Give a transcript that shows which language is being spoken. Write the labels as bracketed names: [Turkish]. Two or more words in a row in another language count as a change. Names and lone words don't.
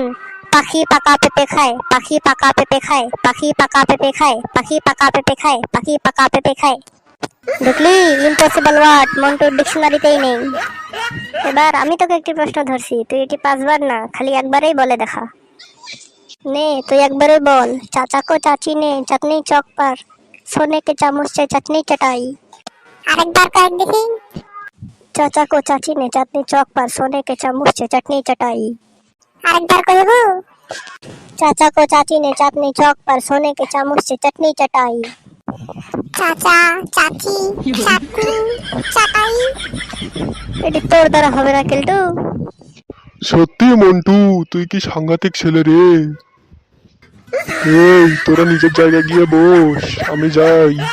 [Bangla] পাখি পাকা পেঁপে খায়, পাখি পাকা পেঁপে খায়, পাখি পাকা পেঁপে খায়, পাখি পাকা পেঁপে খায়, পাখি পাকা পেঁপে খায়। দেখলি, [English] impossible word [Bangla] মন্টুর ডিকশনারিতেই নেই। এবার আমি তোকে একটি প্রশ্ন ধরছি, তুই এটি 5 বার না, খালি একবারেই বলে দেখা। নে, তুই একবারে বল। [Hindi] চাচা কো চাচি ने चटनी चौक पर सोने के चामच से चटनी चटाई। [Bangla] আরেকবার কয়েক দেখি। [Hindi] चाचा को चाची ने चटनी चौक पर सोने के चामच से चटनी चटाई। [Bangla] আরেকবার কইব। [Hindi] चाचा को चाची ने चटनी चौक पर सोने के चामच से चटनी चटाई। चाचा चाची चटनी चटाई। [Bangla] এটি তোর দ্বারা হবে না কেলটু। সত্যি মন্টু, তুই কি সাংঘাতিক ছেলে রে। এই, তোরা নিজের জায়গায় গিয়ে বস, আমি যাই।